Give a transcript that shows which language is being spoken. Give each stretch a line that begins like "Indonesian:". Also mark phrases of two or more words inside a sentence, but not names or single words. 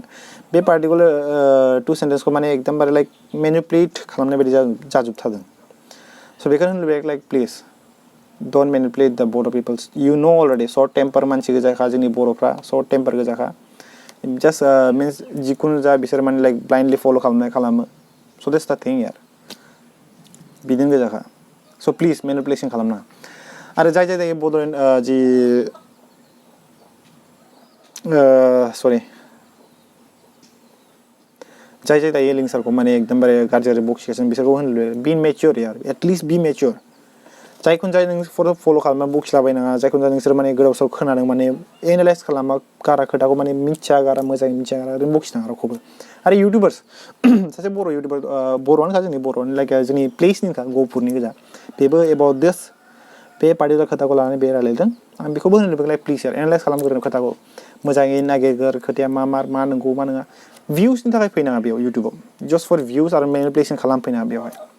Bodo: बे
English: particular two sentence
Bodo: को माने एकदमबारे
English: like manipulate
Bodo: खालामनाय बायदि जाजोबथारदों so बेखौनो होननो लुबैयो
English: like please don't manipulate the Bodo peoples you know already short temper
Bodo: मानसि गोजाखा जोंनि बर'फ्रा
English: short temper
Bodo: गोजाखा
English: just means
Bodo: जिखुनु जा बिसोर माने
English: like blindly follow
Bodo: खालामो
English: so that's the thing
Bodo: यार बिदिनो गोजाखा
English: so please manipulation
Bodo: खालामना आरो जाय bodoLAND जि sorry जाय दायो लिंसारखौ माने एकदमबारे गाज्रि बखिगासिनो बिसोरखौ होननो लुबैयो
English: be mature
Bodo: यार
English: at least be mature
Bodo: जायखौनो जाय नों फल' खालामना बखिलाबायनाङा जायखौनो जाय नोंसोर माने गोदाव सोराव खोनादों माने एनालाइज खालामा गारा खोथाखौ माने मिथिया गारा मोजाङै मिथिया गारा ओरैनो बखिनाङा रावखौबो आरो इउटुबार्स सासे बर' इउटुबार बर'आनोखा जोंनि बर'नि लाइक जोंनि प्लेसनिखा गहपुरनि गोजा बेबो
English: about this
Bodo: बे पार्टिकुलार खोथाखौ लानानै बे रायलायदों आं बेखौबो होनो लुबैयो
English: like please analyse
Bodo: खालामग्रो खोथाखौ मोजाङै नागिरग्रो खोथाया मा नंगौ मा नङा भिउसनि थाखाय फैनाङा बेयाव
English: YouTube just for views
Bodo: आरो मेनिपुलेसन खालामफैनाङा बेवहाय